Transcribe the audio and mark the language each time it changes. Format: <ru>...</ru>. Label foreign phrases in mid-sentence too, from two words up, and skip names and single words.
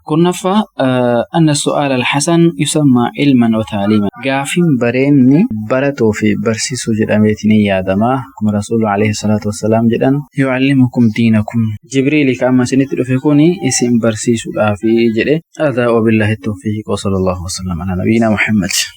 <ar>Kurnaffaa أنّ السؤال الحسن يسمّى علماً وتعليماً.</ar> <om>Gaafiin bareenni baratuu fi barsiisuu jedhameetiin yaadama. Akkuma</om> <ar>الرسول عليه الصلاة والسلام</ar> <om>jedhan</om> <ar>يعلّمكم دينكم.</ar> <om>Jibriili ka amma isinitti dhufe kuni isin barsiisuudhaafi jedhe.</om> <ar>هذا وبالله التوفيق وصلّى الله وسلّم على نبيّنا محمد.</ar>